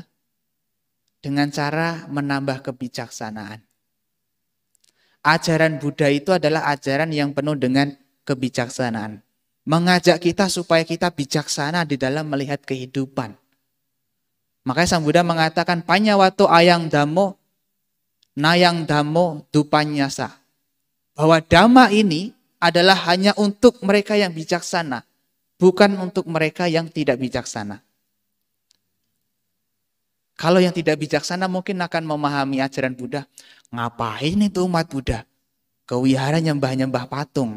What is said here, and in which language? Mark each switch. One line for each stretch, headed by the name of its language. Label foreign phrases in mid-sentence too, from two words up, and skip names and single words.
Indonesian: Dengan cara menambah kebijaksanaan. Ajaran Buddha itu adalah ajaran yang penuh dengan kebijaksanaan. Mengajak kita supaya kita bijaksana di dalam melihat kehidupan. Makanya Sang Buddha mengatakan,
Pali: panyawato ayang dhammo, nayang dhammo dupanyasa.
Indonesian: Bahwa dhamma ini adalah hanya untuk mereka yang bijaksana, bukan untuk mereka yang tidak bijaksana. Kalau yang tidak bijaksana mungkin akan memahami ajaran Buddha. Ngapain itu umat Buddha? Kewihara nyembah-nyembah patung.